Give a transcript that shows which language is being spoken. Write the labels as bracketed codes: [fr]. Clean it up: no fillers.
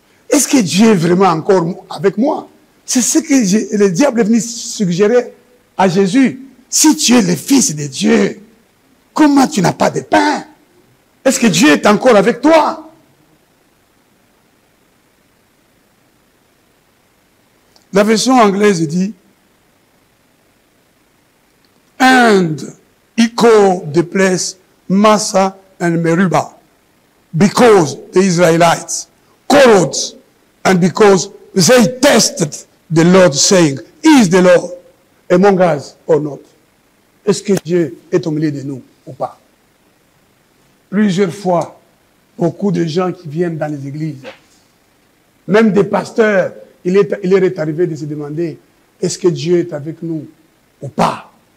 [fr] Est-ce que Dieu est vraiment encore avec moi? C'est ce que le diable est venu suggérer à Jésus. Si tu es le fils de Dieu, comment tu n'as pas de pain? Est-ce que Dieu est encore avec toi? La version anglaise dit [en] And he called the place Massa and Meribah because the Israelites quarreled and because they tested the Lord saying, Is the Lord among us or not? [fr] Est-ce que Dieu est au milieu de nous ou pas? Plusieurs fois, beaucoup de gens qui viennent dans les églises, même des pasteurs, il leur est arrivé de se demander, est-ce que Dieu est avec nous ou pas?